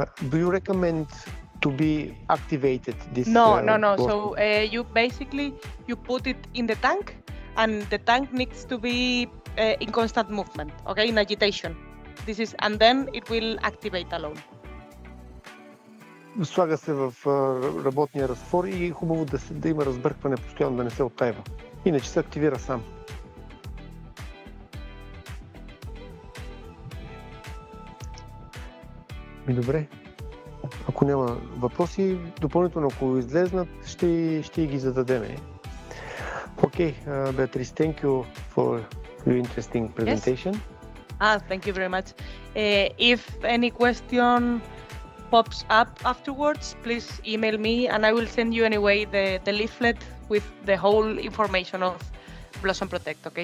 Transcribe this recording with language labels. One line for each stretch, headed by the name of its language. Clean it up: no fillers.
English: Do you recommend to be activated this? No. So you basically put it in the tank, and the tank needs to be in constant movement, okay, in agitation. And then it will activate alone.
Bulgarian: Слага се в работния разтвор и е хубаво да има разбъркване постоянно, да не се оттайва. Иначе се активира сам. Добре. Ако няма въпроси, допълнително ако излезнат, ще ги зададем.
English: Okay, Beatrice, thank you for your interesting presentation. Yes. Thank you very much. If any question pops up afterwards, please email me and I will send you anyway the leaflet with the whole information of Blossom Protect, okay?